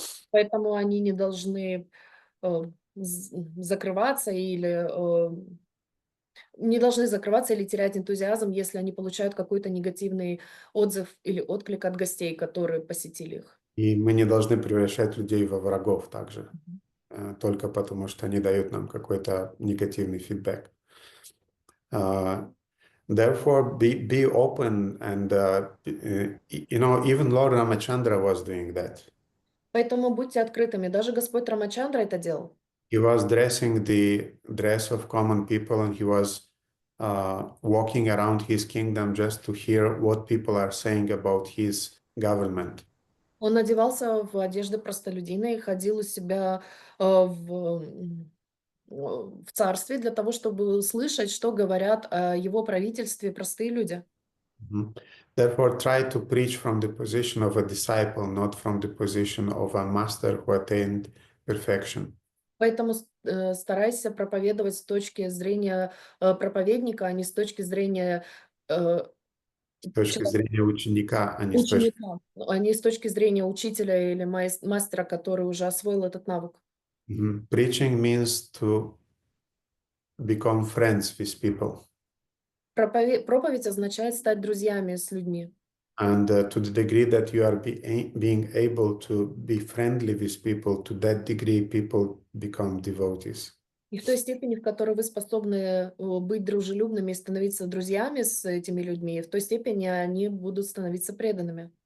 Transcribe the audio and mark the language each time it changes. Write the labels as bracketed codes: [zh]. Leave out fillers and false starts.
[ru] Поэтому они не должны закрываться или терять энтузиазм, если они получают какой-то негативный отзыв или отклик от гостей, которые посетили их. И мы не должны превращать людей во врагов также, только потому что они дают нам какой-то негативный фидбэк. [en] Therefore, be open, and even Lord Ramachandra was doing that. [ru] Поэтому будьте открытыми. Даже Господь Рамачандра это делал. [en] He was dressing the dress of common people, and he was walking around his kingdom just to hear what people are saying about his government. [ru] Он одевался в одежды простолюдина и ходил у себя в царстве для того, чтобы слышать, что говорят о его правительстве простые люди. [en] Therefore, try to preach from the position of a disciple, not from the position of a master who attained perfection. [ru] Поэтому старайся проповедовать с точки зрения проповедника, а не с точки зрения С точки зрения ученика, а не с точки... ученика, а не с точки зрения учителя или мастера, который уже освоил этот навык. [en] Preaching means to become friends with people. [ru] Проповедь означает стать друзьями с людьми. [en] And to the degree that you are being able to be friendly with people, to that degree people become devotees. [ru] И в той степени, в которой вы способны быть дружелюбными и становиться друзьями с этими людьми, в той степени они будут становиться преданными.